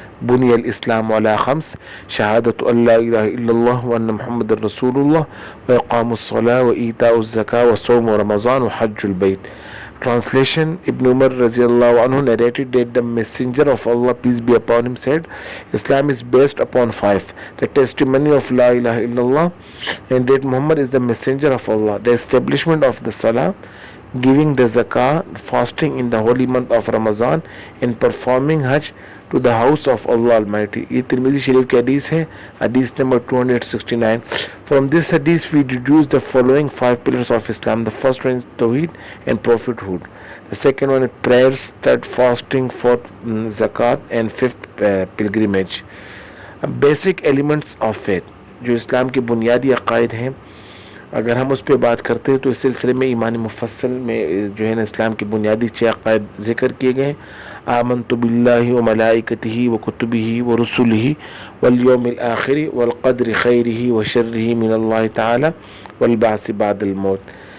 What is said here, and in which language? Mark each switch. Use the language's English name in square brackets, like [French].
[Arabic] بنی الاسلام علی 5: شہادت ان لا الہ الا اللہ وان محمد رسول اللہ واقام الصلاۃ وایتاء الزکاۃ وصوم رمضان وحج البیت۔ [English] Translation: Ibn Umar radiallahu anhu narrated that the messenger of Allah peace be upon him said, Islam is based upon 5: the testimony of La ilaha illallah and that Muhammad is the messenger of Allah, the establishment of the Salah, giving the zakah, fasting in the holy month of Ramadan, and performing Hajj to the house of Allah Almighty. [Urdu] یہ ترمذی شریف کی حدیث ہے, حدیث number 269. [English] From this hadith we deduce the following 5 pillars of Islam. The first one is Tawheed and prophethood. The second one is prayers, third fasting, fourth zakat, and fifth pilgrimage. Basic elements of faith, [Urdu] جو اسلام کے بنیادی عقائد ہیں, اگر ہم اس پہ بات کرتے ہیں تو اس سلسلے میں ایمان مفصل میں جو ہے نا اسلام کے بنیادی 6 عقائد ذکر کیے گئے ہیں. [Arabic] آمنت باللہ و ملائکتہ و کتبہ و رسلہ والیوم الآخر والقدر خیرہ و شرہ من اللہ تعالی والبعث بعد الموت.